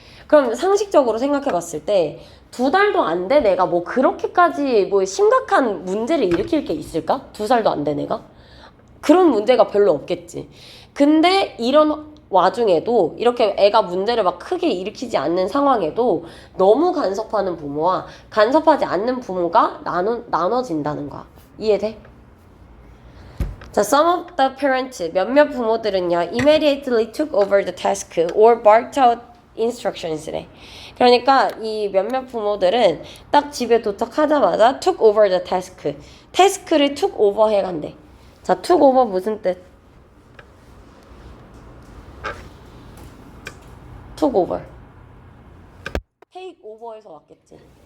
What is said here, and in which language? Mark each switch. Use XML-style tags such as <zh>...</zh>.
<ko>그럼 상식적으로 생각해 봤을 때 2달도 안 된 애가 뭐 그렇게까지 뭐 심각한 문제를 일으킬 게 있을까? 2살도 안 된 애가? 그런 문제가 별로 없겠지. 근데 이런 와중에도 이렇게 애가 문제를 막 크게 일으키지 않는 상황에도 너무 간섭하는 부모와 간섭하지 않는 부모가 나눠진다는 거야. 이해돼?</ko> <en>자, some of the parents,</en> <ko>몇몇 부모들은요,</ko> <en>immediately took over the task or barked out instructions래.</en> <ko>그러니까 이 몇몇 부모들은 딱 집에 도착하자마자</ko> <en>took over the task,</en> <ko>태스크를 took over 해간대. 자, took over 무슨 뜻? took over. take over에서 왔겠지.</ko>